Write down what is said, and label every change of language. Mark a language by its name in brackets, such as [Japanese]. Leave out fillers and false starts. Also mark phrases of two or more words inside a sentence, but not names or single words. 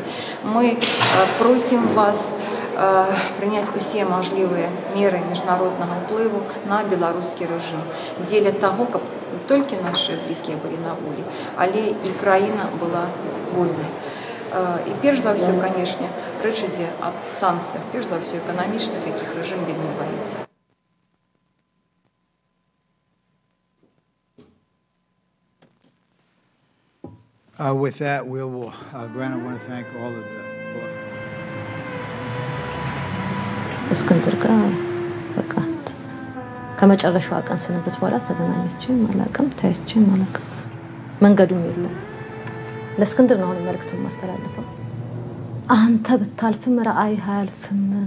[Belarusian] Мы просім вас прыняць усе мажлівыя меры міжнароднага ўплыву на беларускі рэжым дзеля таго, каб не толькі нашы блізкія былі на волі, але і краіна была вольнай. І перш за ўсё, канешне, рэч ідзе аб санкцыях, перш за ўсё эканамічных, якіх рэжым вельмі баіцца. [English] With that, we will, Grant, I want to thank all of the [Amharic] እስክንድር ጋር በቃ ከመጨረሻዋ ቀን ስንብት በኋላ ተገናኘችም አላውቅም፣ ታየችም አላውቅም፣ መንገዱም የለም። ለእስክንድር ነው መልእክት ማስተላለፈው። አንተ ብታልፍም ራእይህ አያልፍም፣